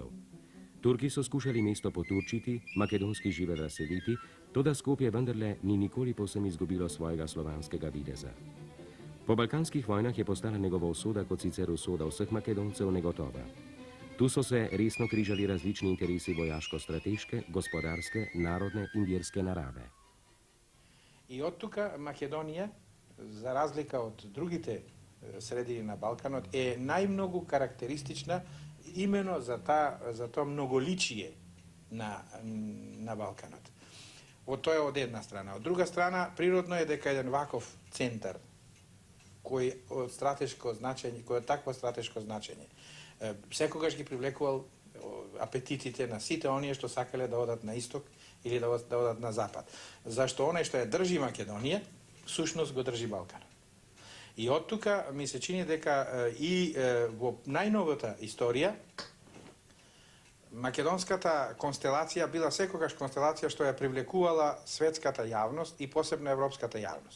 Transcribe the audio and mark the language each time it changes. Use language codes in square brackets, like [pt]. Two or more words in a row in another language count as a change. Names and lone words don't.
[sl] Turki so skušali mesto poturčiti, makedonski živelj razseliti, toda Skopje vendarle ni nikoli povsem izgubilo svojega slovanskega videza. Po balkanskih vojnah je postala njegova usoda, kot sicer usoda vseh Makedoncev, negotova. Tu so se resno križali različni interesi vojaško-strateške, gospodarske, narodne in verske narave. [mk] И од тука Македонија, за разлика од другите средини на Балканот, је најмного карактеристична имено за то многоличије на Балканот. То је од једна страна. Од друга страна, природно је дека један ваков центар који је такво стратешко значење. Sekogаш ги привлекувал апетитите на сите оние што сакале да одат на исток или да одат на запад. Зашто оној што ја држи Македонија, всушност го држи Балкан. И од тука ми се чини дека и во најновата историја македонската констелација била секогаш констелација што ја привлекувала светската јавност и посебно европската јавност.